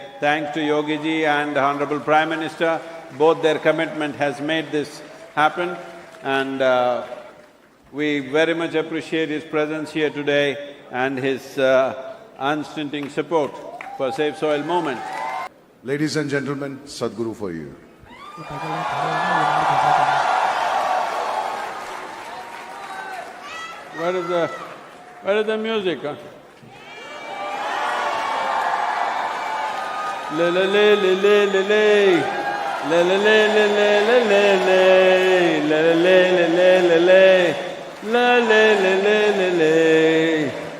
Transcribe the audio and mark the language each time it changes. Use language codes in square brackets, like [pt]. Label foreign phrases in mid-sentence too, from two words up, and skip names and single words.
[en] Thanks to Yogi ji and the Honorable Prime Minister, both their commitment has made this happen, and we very much appreciate his presence here today and his unstinting support for Safe Soil Movement. Ladies and gentlemen, Sadhguru for you. Where is the music, huh? Le le le le le le le le le le le le le le le le le le le le.